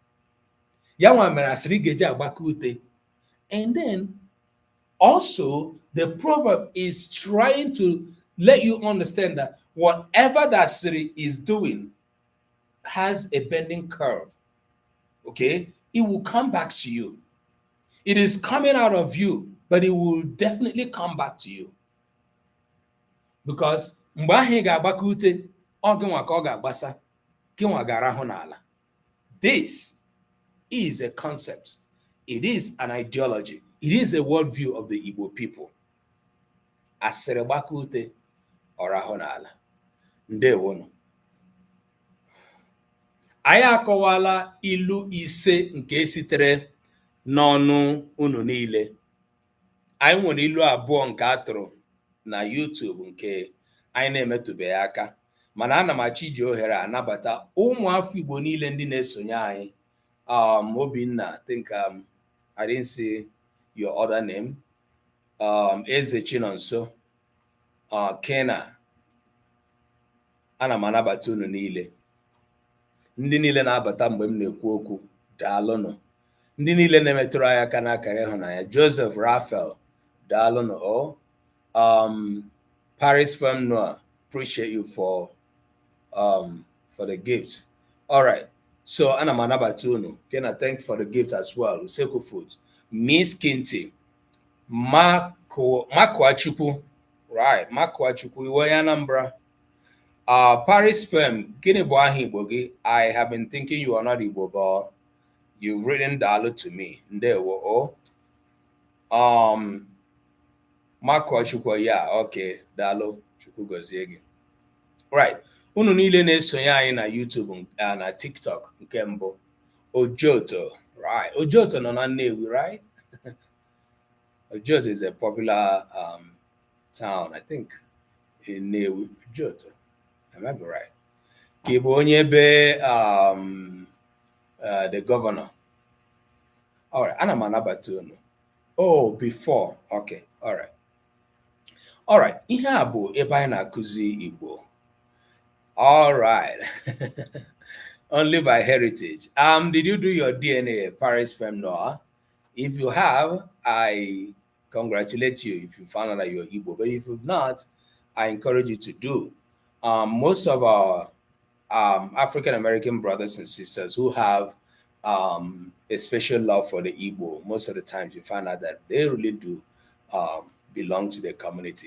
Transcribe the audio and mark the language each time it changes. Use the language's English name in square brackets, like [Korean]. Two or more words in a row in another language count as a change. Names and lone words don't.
[English] And then also, the proverb is trying to let you understand that whatever that city is doing has a bending curve. Okay? It will come back to you. It is coming out of you, but it will definitely come back to you. [Igbo] Because mgbe ahụ ị ga-agbaka ute, ọ gịnwa ka ọ ga-agbasa, gịnwa ga-arahụ n'ala. [English] This is a concept. It is an ideology. It is a worldview of the Igbo people. [Igbo] Asịrị gbaka ute, ọ rahụ n'ala. Ndewonu. Anyị akọwala ilu ise nke sitere n'ọnụ unu niile. Anyị nwere ilu abụọ nke atụrụ na YouTube nke anyị na-emetụbeghị aka, mana ana m achọ iji ohere anabata ụmụafọ Igbo niile ndị na-esonye anyị. Obinna, [English] I think I didn't see your other name. [Igbo] Eze Chinonso, Kena, ana m anabata unu niile. Ndị niile na-abata mgbe m na-ekwu okwu, daalụnụ. Ndị niile na-emetụrụ anyị aka n'akara ịhụnanya, Joseph Raphael, daalụnụ. [English] Paris Femme Noir, appreciate you for the gifts. All right. So [Igbo] ana m anabata unu. [English] Kena, thank you for the gift as well. Usekwu Foods, Miss Kinti, Makwachukwu, right? [Igbo] Makwachukwu, Iwe Anambra. Paris Femme, gịnị bụ aha Igbo gị? [English] I have been thinking you are not Igbo, but you've written Daalụ to me. Ndewo. Makwachukwu, yeah, okay. [Igbo] Daalụ, Chukwu gozie gị. Right. Unu niile na-esonye anyị na YouTube na TikTok nke mbụ. Ojoto, right? Ojoto nọ na Nnewi, right? [English] Ojoto is a popular town, I think, in Nnewi. Ojoto, I remember right. Kibonyebe, the governor. All right, [Igbo] ana m anabata unu. [English] Oh, before. Okay, all right. All right, [Igbo] ihe a bụ ebe anyị na-akụzi Igbo. [English] All right. Only by heritage. Did you do your DNA Paris Femme Noir? If you have, I congratulate you if you found out that you're Igbo. But if you've not, I encourage you to do. Most of our African American brothers and sisters who have a special love for the Igbo, most of the times you find out that they really do belong to the community.